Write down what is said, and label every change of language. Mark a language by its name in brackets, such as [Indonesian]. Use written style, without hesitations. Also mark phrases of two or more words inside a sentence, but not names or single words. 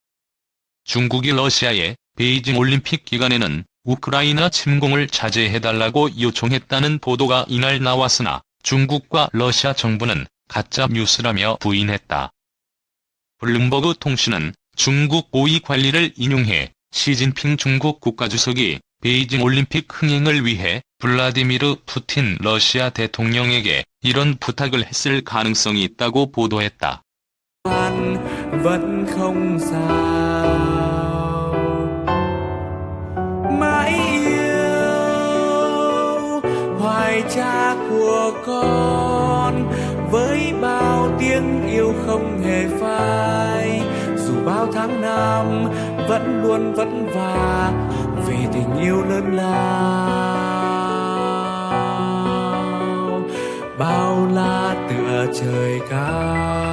[Korean] 중국이 러시아에 베이징 올림픽 기간에는 우크라이나 침공을 자제해달라고 요청했다는 보도가 이날 나왔으나 중국과 러시아 정부는 가짜 뉴스라며 부인했다. 블룸버그 통신은 중국 고위 관리를 인용해 시진핑 중국 국가주석이 베이징 올림픽 흥행을 위해 블라디미르 푸틴 러시아 대통령에게 이런 부탁을 했을 가능성이 있다고 보도했다. [Vietnamese] vẫn không sao mãi yêu hoài cha của con với bao tiếng yêu không hề phai dù bao tháng năm vẫn luôn vất vả vì tình yêu lớn lao bao la tựa trời cao.